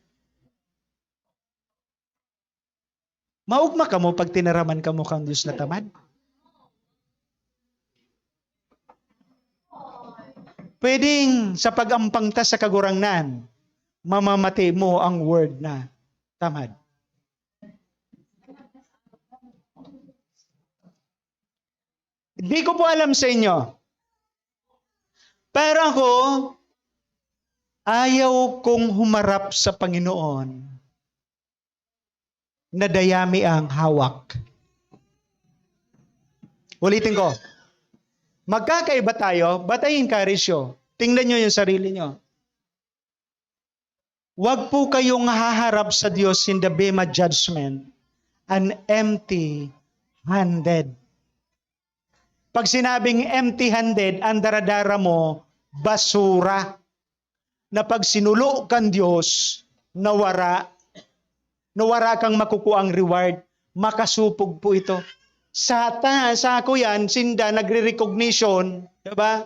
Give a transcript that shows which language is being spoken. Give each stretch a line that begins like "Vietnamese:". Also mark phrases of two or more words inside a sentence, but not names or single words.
Bikol: Maugma ka mo pag tinaraman ka mo kang Diyos na tamad. Pwedeng sa pag-ampang ta sa kagurangnan, mamamati mo ang word na tamad.
Filipino: Hindi ko po alam sa inyo. Pero ako, ayaw kong humarap sa Panginoon na dayami ang hawak. Ulitin ko. Magkakaiba tayo,
English: but I encourage you.
Filipino: Tingnan nyo yung sarili nyo. Huwag po kayong haharap sa Diyos
English: in the Bema judgment an empty-handed.
Filipino: Pag sinabing empty-handed,
Bikol: ang daradara mo, basura. Na pag sinulo kang Diyos, nawara kang makukuang reward, makasupog po ito. Sa ako yan, sinda, nagre-recognition, diba?